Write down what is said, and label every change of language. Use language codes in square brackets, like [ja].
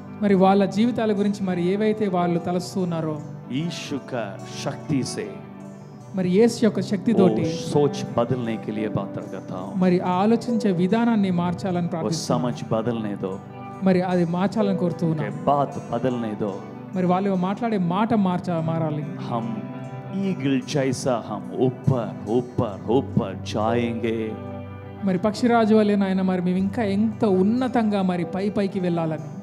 [te] మరి వాళ్ళ జీవితాల గురించి మరి ఏవైతే వాళ్ళు తలస్తున్నారో, [hi] यीशु का शक्ति से [te] మరి యేసు యొక్క శక్తితోటి [hi] वो सोच बदलने के लिए बात करता हूँ। [te] మరి ఆ ఆలోచించే విధానాన్ని మార్చాలని [hi] वो [te] ప్రార్థిస్తున్నాను। [hi] समझ बदलने दो, [te] మరి అది మార్చాలని కోరుతూ [hi] के [te] ఉన్నాను। [hi] बात बदलने दो। [te] మరి వాళ్ళు మాట్లాడే మాట మారాలి। [hi] हम ईगल जैसा हम ऊपर जाएंगे। [te] మరి పక్షిరాజు వలె నాయన మరి మేము ఇంకా ఎంత ఉన్నతంగా మరి పైకి వెళ్ళాలని